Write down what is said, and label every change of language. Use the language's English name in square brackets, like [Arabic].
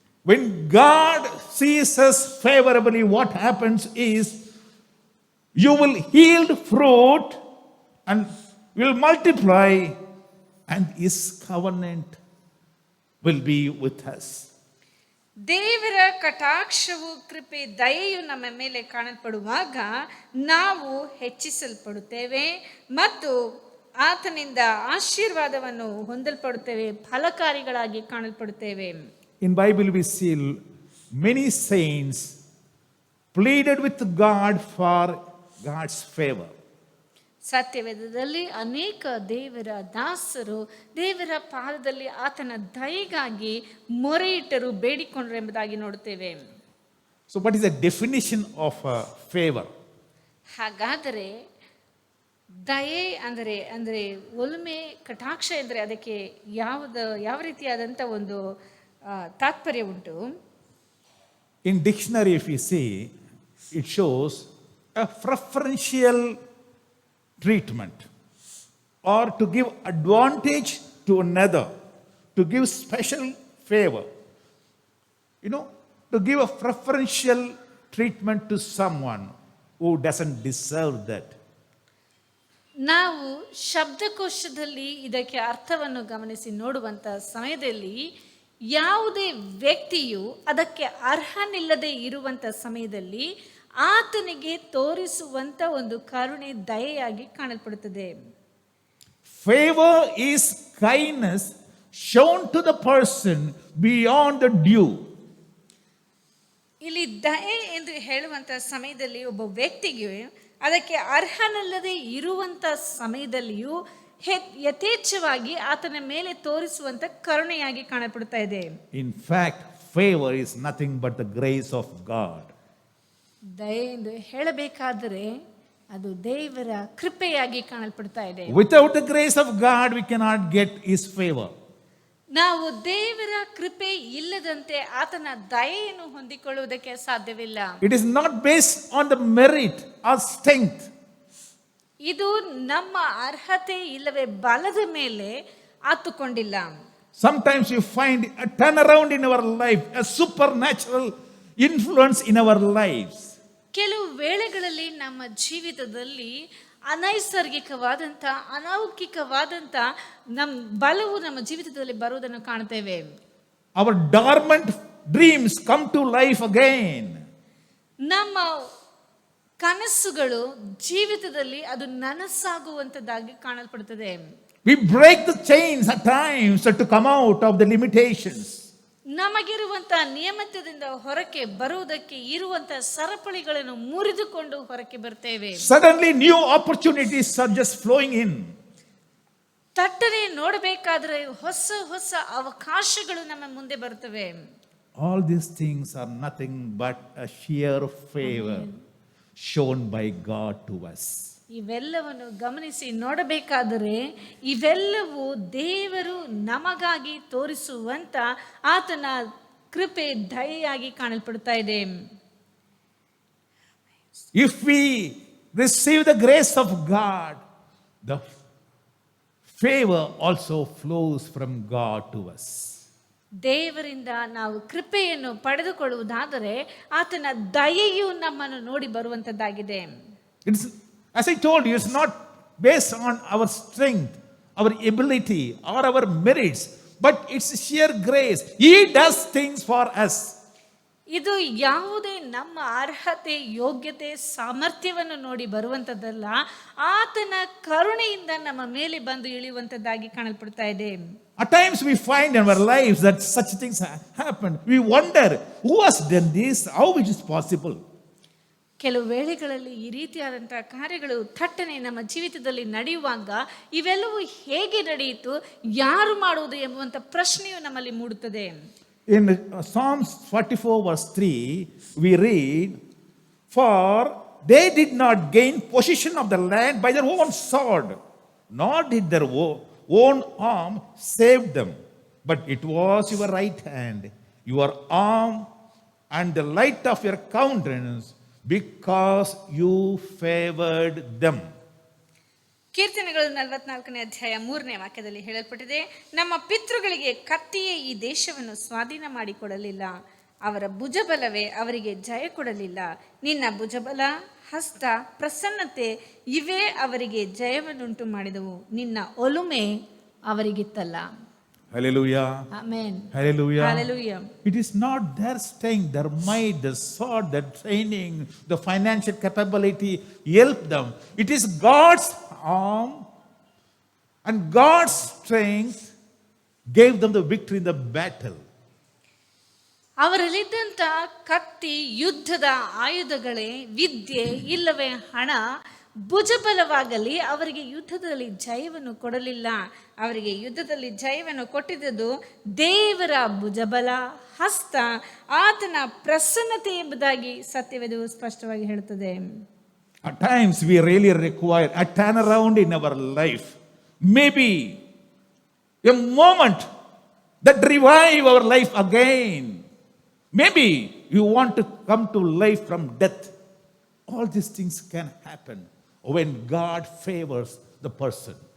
[English] When God sees us favorably, what happens is you will yield fruit and will multiply, and his covenant will be with us. [Kannada] ದೇವರ ಕಟಾಕ್ಷವು, ಕೃಪೆ, ದಯೆಯು ನಮ್ಮ ಮೇಲೆ ಕಾಣಲ್ಪಡುವಾಗ ನಾವು ಹೆಚ್ಚಿಸಲ್ಪಡುತ್ತೇವೆ ಮತ್ತು ಆತನಿಂದ ಆಶೀರ್ವಾದವನ್ನು ಹೊಂದಲ್ಪಡುತ್ತೇವೆ, ಫಲಕಾರಿಗಳಾಗಿ ಕಾಣಲ್ಪಡುತ್ತೇವೆ. [English] In Bible we see many saints pleaded with God for God's favor. [Kannada] ಸತ್ಯವೇದದಲ್ಲಿ ಅನೇಕ ದೇವರ ದಾಸರು ದೇವರ ಪಾದದಲ್ಲಿ ಆತನ ದಯೆಗಾಗಿ ಮೊರೆಯಿಟ್ಟರು, ಬೇಡಿಕೊಂಡರು ಎಂಬುದಾಗಿ ನೋಡುತ್ತೇವೆ. [English] So what is the definition of favor? [Kannada] ಹಾಗಾದರೆ ದಯೆ ಅಂದರೆ ಒಲುಮೆ, ಕಟಾಕ್ಷ ಎಂದರೆ ಅದಕ್ಕೆ ಯಾವ ರೀತಿಯಾದಂಥ ಒಂದು ತಾತ್ಪರ್ಯ ಉಂಟು? [English] In dictionary if you see, it shows a preferential treatment or to give advantage to another, to give special favor, to give a preferential treatment to someone who doesn't deserve that. [Kannada] ನಾವು ಶಬ್ದಕೋಶದಲ್ಲಿ ಇದಕ್ಕೆ ಅರ್ಥವನ್ನು ಗಮನಿಸಿ ನೋಡುವಂಥ ಸಮಯದಲ್ಲಿ ಯಾವುದೇ ವ್ಯಕ್ತಿಯು ಅದಕ್ಕೆ ಅರ್ಹನಿಲ್ಲದೆ ಇರುವಂಥ ಸಮಯದಲ್ಲಿ ಆತನಿಗೆ ತೋರಿಸುವಂತ ಒಂದು ಕರುಣೆ, ದಯೆಯಾಗಿ ಕಾಣಲ್ಪಡುತ್ತದೆ. [English] Favor is kindness shown to the person beyond the due. [Kannada] ಇಲ್ಲಿ ದಯೆ ಎಂದು ಹೇಳುವಂತ ಸಮಯದಲ್ಲಿ ಒಬ್ಬ ವ್ಯಕ್ತಿಗೆ ಅದಕ್ಕೆ ಅರ್ಹನಲ್ಲದೆ ಇರುವಂತ ಸಮಯದಲ್ಲಿಯೂ ಯಥೇಚ್ಛವಾಗಿ ಆತನ ಮೇಲೆ ತೋರಿಸುವಂತ ಕರುಣೆಯಾಗಿ ಕಾಣಲ್ಪಡುತ್ತಾ ಇದೆ. [English] In fact, favor is nothing but the grace of God. [Kannada] ದಯೆ ಎಂದು ಹೇಳಬೇಕಾದರೆ ಅದು ದೇವರ ಕೃಪೆಯಾಗಿ ಕಾಣಲ್ಪಡ್ತಾ ಇದೆ. [English] Without the grace of God, we cannot get his favor. [Kannada] ನಾವು ದೇವರ ಕೃಪೆ ಇಲ್ಲದಂತೆ ಆತನ ದಯೆಯನ್ನು ಹೊಂದಿಕೊಳ್ಳುವುದಕ್ಕೆ ಸಾಧ್ಯವಿಲ್ಲ. [English] It is not based on the merit or strength. [Kannada] ಇದು ನಮ್ಮ ಅರ್ಹತೆ ಇಲ್ಲವೇ ಬಲದ ಮೇಲೆ ಆತುಕೊಂಡಿಲ್ಲ. [English] Sometimes you find a turnaround in our life, a supernatural influence in our lives. [Kannada] ಕೆಲವು ವೇಳೆಗಳಲ್ಲಿ ನಮ್ಮ ಜೀವಿತದಲ್ಲಿ ಅನೈಸರ್ಗಿಕವಾದಂಥ, ಅಲೌಕಿಕವಾದಂಥ ಬಲವು ನಮ್ಮ ಜೀವಿತದಲ್ಲಿ ಬರುವುದನ್ನು ಕಾಣ್ತೇವೆ. [English] Our dormant dreams come to life again. [Kannada] ನಮ್ಮ ಕನಸುಗಳು ಜೀವಿತದಲ್ಲಿ ಅದು ನನಸಾಗುವಂತದ್ದಾಗಿ ಕಾಣಲ್ಪಡುತ್ತದೆ. [English] We break the chains at times to come out of the limitations. [Kannada] ನಮಗಿರುವಂತ ನಿಯಮಿತದಿಂದ ಹೊರಕ್ಕೆ ಬರುವುದಕ್ಕೆ ಇರುವಂತ ಸರಪಳಿಗಳನ್ನು ಮುರಿದುಕೊಂಡು ಹೊರಕ್ಕೆ ಬರ್ತೇವೆ. [English] Suddenly new opportunities are just flowing in. [Kannada] ತಟ್ಟನೆ ನೋಡಬೇಕಾದ್ರೆ ಹೊಸ ಹೊಸ ಅವಕಾಶಗಳು ನಮ್ಮ ಮುಂದೆ ಬರ್ತವೆ. [English] All these things are nothing but a sheer favor shown by God to us. [Kannada] ಇವೆಲ್ಲವನ್ನು ಗಮನಿಸಿ ನೋಡಬೇಕಾದರೆ ಇವೆಲ್ಲವೂ ದೇವರು ನಮಗಾಗಿ ತೋರಿಸುವಂತ ಆತನ ಕೃಪೆ ದಯೆಯಾಗಿ ಕಾಣಲ್ಪಡ್ತಾ ಇದೆ. [English] If we receive the grace of God, the favor also flows from God to us. [Kannada] ದೇವರಿಂದ ನಾವು ಕೃಪೆಯನ್ನು ಪಡೆದುಕೊಳ್ಳುವುದಾದರೆ ಆತನ ದಯೆಯು ನಮ್ಮನ್ನು ನೋಡಿ ಬರುವಂತದ್ದಾಗಿದೆ. [English] It's, as I told you, it's not based on our strength, our ability, or our merits, but it's sheer grace. He does things for us. [Kannada] ಇದು ಯಾವುದೇ ನಮ್ಮ ಅರ್ಹತೆ, ಯೋಗ್ಯತೆ, ಸಾಮರ್ಥ್ಯವನ್ನು ನೋಡಿ ಬರುವಂತದ್ದಲ್ಲ, ಆತನ ಕರುಣೆಯಿಂದ ನಮ್ಮ ಮೇಲೆ ಬಂದು ಇಳಿಯುವಂತದ್ದಾಗಿ ಕಾಣಲ್ಪಡ್ತಾ ಇದೆ. [English] At times we find in our lives that such things happen. We wonder, who has done this? How it is possible? [Kannada] ಕೆಲವು ವೇಳೆಗಳಲ್ಲಿ ಈ ರೀತಿಯಾದಂತಹ ಕಾರ್ಯಗಳು ಥಟ್ಟನೆ ನಮ್ಮ ಜೀವಿತದಲ್ಲಿ ನಡೆಯುವಾಗ ಇವೆಲ್ಲವೂ ಹೇಗೆ ನಡೆಯಿತು, ಯಾರು ಮಾಡುವುದು ಎಂಬುವಂತ ಪ್ರಶ್ನೆಯು ನಮ್ಮಲ್ಲಿ ಮೂಡುತ್ತದೆ. [English] In Psalms 44 verse 3, we read, "For they did not gain possession of the land by their own sword, nor did their own arm save them, but it was your right hand, your arm, and the light of your countenance, because you favored them." [Kannada] ಕೀರ್ತನೆಗಳು 44ನೇ ಅಧ್ಯಾಯ 3ನೇ ವಾಕ್ಯದಲ್ಲಿ ಹೇಳಲ್ಪಟ್ಟಿದೆ, ನಮ್ಮ ಪಿತೃಗಳಿಗೆ ಕತ್ತಿಯೇ ಈ ದೇಶವನ್ನು ಸ್ವಾಧೀನ ಮಾಡಿಕೊಡಲಿಲ್ಲ, ಅವರ ಭುಜಬಲವೇ ಅವರಿಗೆ ಜಯ ಕೊಡಲಿಲ್ಲ. ನಿನ್ನ ಭುಜಬಲ, ಹಸ್ತ, ಪ್ರಸನ್ನತೆ ಇವೇ ಅವರಿಗೆ ಜಯವನ್ನುಂಟು ಮಾಡಿದವು, ನಿನ್ನ ಒಲುಮೆ ಅವರಿಗಿತ್ತಲ್ಲ. [English] Hallelujah. [Kannada] Amen. [English] Hallelujah. Hallelujah. It is not their strength, their might, their sword, their training, the financial capability help them. It is God's arm and God's strength gave them the victory in the battle. [Kannada] ಅವರಲ್ಲಿದ್ದಂಥ ಕತ್ತಿ, ಯುದ್ಧದ ಆಯುಧಗಳೇ, ವಿದ್ಯೆ ಇಲ್ಲವೇ ಹಣ, ಭುಜಬಲವಾಗಲಿ ಅವರಿಗೆ ಯುದ್ಧದಲ್ಲಿ ಜಯವನ್ನು ಕೊಡಲಿಲ್ಲ. ಅವರಿಗೆ ಯುದ್ಧದಲ್ಲಿ ಜಯವನ್ನು ಕೊಟ್ಟಿದ್ದುದು ದೇವರ ಭುಜಬಲ, ಹಸ್ತ, ಆತನ ಪ್ರಸನ್ನತೆ ಎಂಬುದಾಗಿ ಸತ್ಯವೇದವು ಸ್ಪಷ್ಟವಾಗಿ ಹೇಳುತ್ತದೆ. [English] At times we really require a turnaround in our life. Maybe a moment that revive our life again. Maybe you want to come to life from death. All these things can happen when God favors the person.